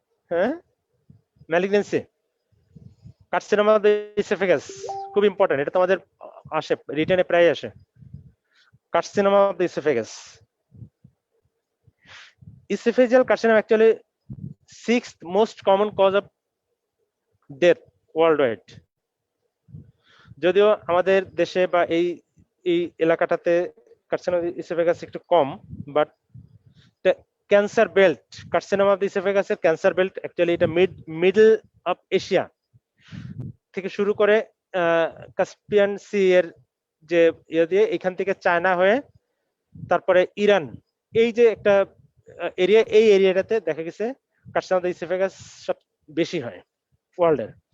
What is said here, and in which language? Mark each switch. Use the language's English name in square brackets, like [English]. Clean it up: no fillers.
[Bangla] হ্যাঁ, malignancy, carcinoma of the oesophagus, খুব important, এটা তোমাদের আসে রিটেনে প্রায় আসে। Carcinoma of the oesophagus, oesophageal carcinoma actually [English] sixth most common cause of death worldwide. [Bangla] যদিও আমাদের দেশে বা এই এলাকাটাতে কার্সিনোমা অফ ইসোফেগাস একটু কম, but cancer belt, carcinoma of ইসোফেগাসের cancer belt actually এটা মিডল অফ এশিয়া থেকে শুরু করে কাস্পিয়ান সি এর যে ইয়ে দিয়ে এখান থেকে চায়না হয়ে তারপরে ইরান, এই যে একটা এরিয়া, এই এরিয়াটাতে দেখা গেছে কার্সিনোমা অফ ইসোফেগাস সব বেশি হয় ওয়ার্ল্ডের।